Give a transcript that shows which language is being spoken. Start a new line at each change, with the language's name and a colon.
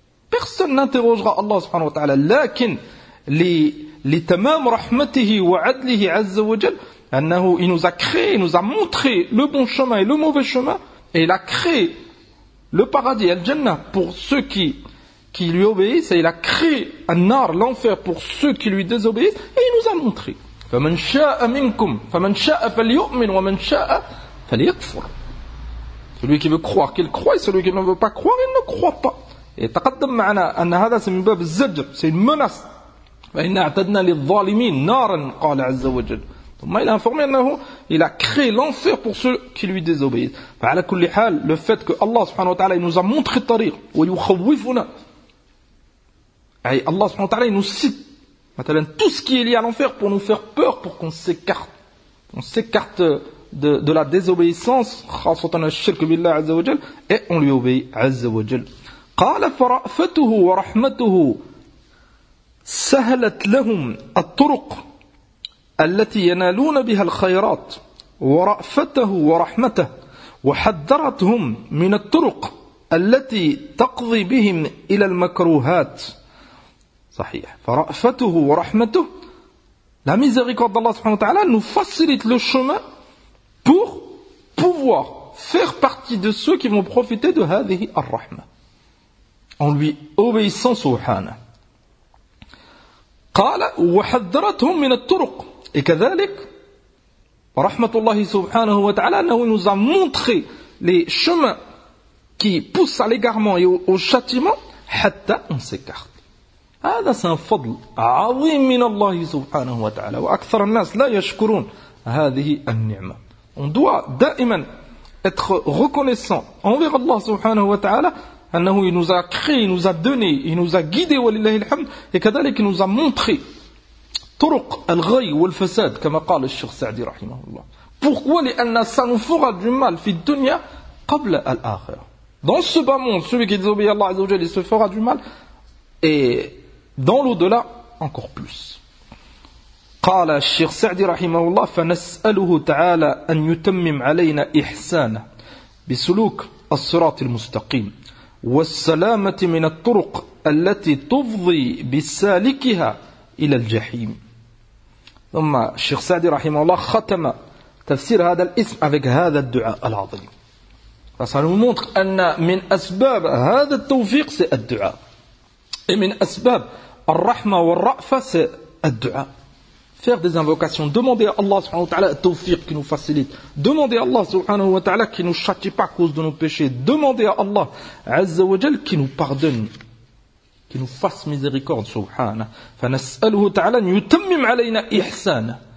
French: Personne n'interrogera Allah subhanahu wa ta'ala lakin
Arabic: لتمام رحمته وعدله عز وجل أنه
French: il nous a créé, il nous a montré le bon chemin et le mauvais chemin, et il a créé le paradis al-jannah pour ceux qui lui obéissent, et il a créé
Arabic: النار
French: l'enfer pour ceux qui lui désobéissent, et il nous a montré.
Arabic: فمن شاء منكم فمن شاء فليؤمن ومن شاء فليكفر.
French: Celui qui veut croire qu'il croit, celui qui ne veut pas croire il ne croit pas. Et
Arabic: تقدم معنا أن هذا
French: c'est
Arabic: من باب الزجر,
French: c'est une menace.
Arabic: فَإِنَّا أَعْتَدْنَا لِلظَّالِمِينَ نَارًا قَالَ عَزَّ وَجَلَّ.
French: Donc, il a informé
Arabic: أنه
French: il a créé l'enfer pour ceux qui lui désobéissent.
Arabic: فَعَلَى كُلِّ حَالٍ
French: le fait que Allah subhanahu wa ta'ala il nous a montré
Arabic: الطريق وَيُخَوِّفُنَا.
French: Allah subhanahu wa ta'ala il nous cite مثلا tout ce qui est lié à l'enfer pour nous faire peur, pour qu'on s'écarte. On s'écarte de la désobéissance
Arabic: خَاصَةً الشِّرْكُ بِاللَّهِ عَزَّ وَجَلَّ,
French: et on lui obéit عَزَّ وَجَلَّ.
Arabic: قَالَ فَرَأْفَتُهُ وَرَحْمَتُهُ سهلت لهم الطرق التي ينالون بها الخيرات ورأفته ورحمته وحذرتهم من الطرق التي تقضي بهم إلى المكروهات. صحيح. فرأفته ورحمته
French: la miséricorde d'Allah subhanahu wa ta'ala nous facilite le chemin pour pouvoir faire partie de ceux qui vont profiter de
Arabic: هذه الرحمة
French: en lui obéissant subhanahu.
Arabic: قال وحذرتهم من الطرق
French: et
Arabic: كذلك رحمة الله سبحانه وتعالى أنه
French: nous a montré les chemins qui poussent à l'égarement et au châtiment
Arabic: حتى
French: on s'écarte.
Arabic: هذا
French: c'est un
Arabic: فضل عظيم من الله سبحانه وتعالى وأكثر الناس لا يشكرون هذه النعمة.
French: On doit دائما être reconnaissant envers Allah سبحانه وتعالى أنه il nous a créé, il nous a donné, il nous a guidé
Arabic: ولله الحمد,
French: et كذلك il nous a montré
Arabic: طرق الغي والفساد كما قال الشيخ سعدي رحمه الله. Pourquoi? لأن
French: ça nous fera du mal
Arabic: في الدنيا قبل الآخرة.
French: Dans ce bas monde, celui qui désobéit à Allah Azza wa Jalla, il se fera du mal. Et dans l'au-delà, encore plus.
Arabic: قال الشيخ سعدي رحمه الله فنسأله تعالى أن يتمم علينا إحسانا بسلوك الصراط المستقيم والسلامة من الطرق التي تفضي بسالكها إلى الجحيم. ثم الشيخ سعدي رحمه الله ختم تفسير هذا الاسم
French: avec
Arabic: هذا الدعاء العظيم.
French: Ça nous montre
Arabic: أن من أسباب هذا التوفيق
French: c'est
Arabic: الدعاء. Et من أسباب الرحمة والرأفة
French: c'est
Arabic: الدعاء.
French: Faire des invocations, demander à Allah subhanahu wa ta'ala tawfiq qui nous facilite, demander à Allah subhanahu wa ta'ala qui ne nous châtie pas à cause de nos péchés, demander à Allah azza wa jal qui nous pardonne, qui nous fasse miséricorde subhanahu.
Arabic: فَنَسْأَلُهُ تَعَلَىٰ يُتَمِّمْ عَلَيْنَا إِحْسَانَ.